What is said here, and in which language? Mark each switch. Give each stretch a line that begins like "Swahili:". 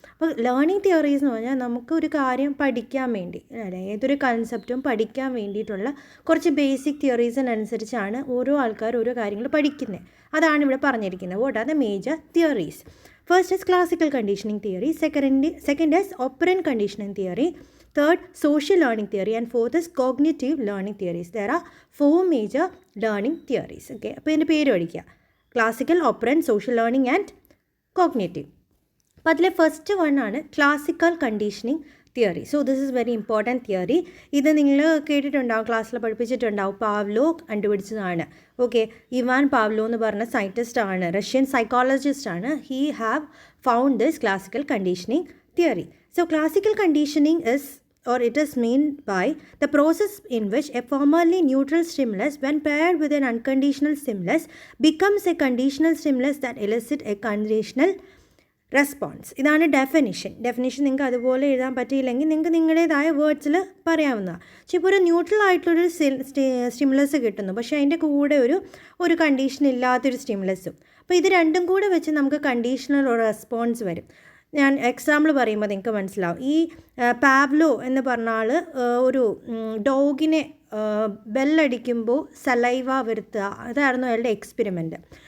Malayalam: അപ്പോൾ learning theories എന്ന് പറഞ്ഞാൽ നമുക്ക് ഒരു കാര്യം പഠിക്കാൻ വേണ്ടി, അല്ലെ, ഏതൊരു കൺസെപ്റ്റും പഠിക്കാൻ വേണ്ടിയിട്ടുള്ള കുറച്ച് ബേസിക് തിയറീസിനനുസരിച്ചാണ് ഓരോ ആൾക്കാർ ഓരോ കാര്യങ്ങൾ പഠിക്കുന്നത്. അതാണ് ഇവിടെ പറഞ്ഞിരിക്കുന്നത്.
English: What are the major theories? First is classical conditioning theory, second is operant conditioning theory, third social learning theory, and fourth is cognitive learning theories. There are 4 major learning theories.
Malayalam: Okay, അപ്പോൾ ഇതിൻ്റെ പേര് പഠിക്കുക: classical, operant, social learning and cognitive. അപ്പോൾ അതിലെ first one ആണ് classical conditioning theory.
English: So this is very important theory.
Malayalam: ഇത് നിങ്ങൾ കേട്ടിട്ടുണ്ടാവും, ക്ലാസ്സിൽ പഠിപ്പിച്ചിട്ടുണ്ടാവും. പാവ്ലോ കണ്ടുപിടിച്ചതാണ്. ഓക്കെ, ഇവാൻ പാവ്ലോ എന്ന് പറഞ്ഞ സയൻറ്റിസ്റ്റ് ആണ്, റഷ്യൻ സൈക്കോളജിസ്റ്റ് ആണ്.
English: He have found this classical conditioning theory. So classical conditioning is, or it is meant by the process in which a formerly neutral stimulus, when paired with an unconditional stimulus, becomes a conditional stimulus that elicits a conditional response.
Malayalam: ഇതാണ് definition. നിങ്ങൾക്ക് അതുപോലെ എഴുതാൻ പറ്റിയില്ലെങ്കിൽ നിങ്ങൾക്ക് നിങ്ങളുടേതായ വേർഡ്സിൽ പറയാവുന്നതാണ്. പക്ഷേ ഇപ്പോൾ ഒരു ന്യൂട്രൽ ആയിട്ടുള്ളൊരു സ്റ്റിമുലസ് കിട്ടുന്നു, പക്ഷേ അതിൻ്റെ കൂടെ ഒരു കണ്ടീഷൻ ഇല്ലാത്തൊരു സ്റ്റിമുലസും. അപ്പോൾ ഇത് രണ്ടും കൂടെ വെച്ച് നമുക്ക് കണ്ടീഷണൽ ഒരു റെസ്പോൺസ് വരും. ഞാൻ എക്സാമ്പിൾ പറയുമ്പോൾ നിങ്ങൾക്ക് മനസ്സിലാവും. ഈ പാവ്ലോ എന്ന് പറഞ്ഞ ആൾ ഒരു ഡോഗിനെ ബെല്ലടിക്കുമ്പോൾ സലൈവ വരുത്തുക, അതായിരുന്നു അയാളുടെ എക്സ്പെരിമെൻറ്റ്.